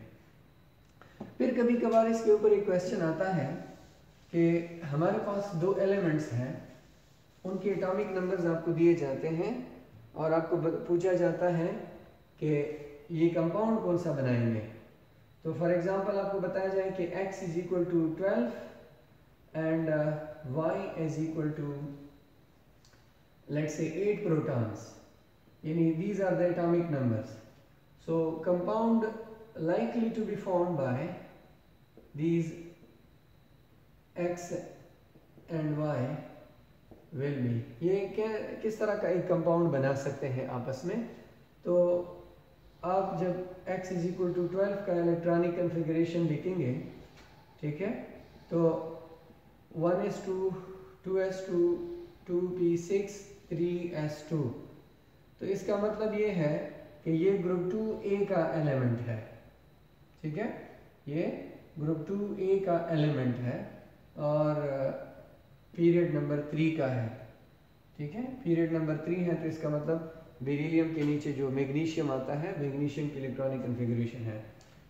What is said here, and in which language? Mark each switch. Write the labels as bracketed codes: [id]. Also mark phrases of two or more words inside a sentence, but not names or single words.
[hi] फिर कभी कभार इसके ऊपर एक क्वेश्चन आता है कि हमारे पास 2 एलिमेंट्स हैं, उनके [en] atomic numbers [hi] आपको दिए जाते हैं और आपको पूछा जाता है कि ये कंपाउंड कौन सा बनाएंगे। [en] तो for example [hi] आपको बताया जाए कि [en] x is equal to 12 and y is equal to let's say 8 protons, यानी these are the atomic numbers. So compound likely to be formed by these x and y will be, [hi] ये क्या किस तरह का एक कंपाउंड बना सकते हैं आपस में। तो आप जब [en] x is equal to 12 [hi] का [en] electronic configuration [hi] लिखेंगे, ठीक है, तो 1s2 2s2 2p6 3s2, तो इसका मतलब ये है कि ये [en] group 2a [hi] का एलिमेंट है, ठीक है, ये [en] group 2a [hi] का एलिमेंट है और [en] period number 3 [hi] का है, ठीक है। [en] period number 3 [hi] है तो इसका मतलब बेरिलियम के नीचे जो मैग्नीशियम आता है, मैग्नीशियम की [en] electronic configuration [hi] है।